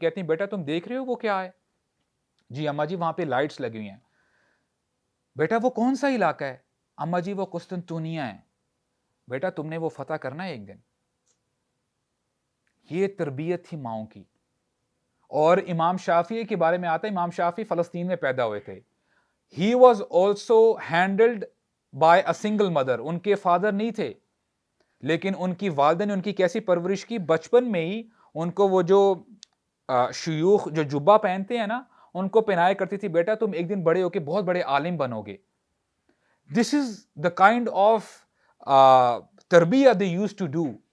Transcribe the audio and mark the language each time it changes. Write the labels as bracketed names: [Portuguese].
[Urdu] کہتی ہیں بیٹا تم دیکھ رہے ہو وہ کیا ہے؟ جی اماں جی وہاں پہ لائٹس لگی ہوئی ہیں. بیٹا وہ کون سا علاقہ ہے؟ اماں جی وہ قسطنطنیہ ہے. بیٹا تم نے وہ فتح کرنا ہے ایک دن. یہ تربیت تھی ماؤں کی. اور امام شافعی کے بارے میں آتا ہے، امام شافعی فلسطین میں پیدا ہوئے تھے. [English] He was also handled by a single mother. [Urdu] ان کے فادر نہیں تھے، لیکن ان کی والدہ نے ان کی کیسی پرورش کی، بچپن میں ہی ان کو وہ جو شیوخ جو جبہ پہنتے ہیں نا ان کو پہنایا کرتی تھی، بیٹا تم ایک دن بڑے ہو کے بہت بڑے عالم بنو گے. [English] This is the kind of تربیہ they used to do.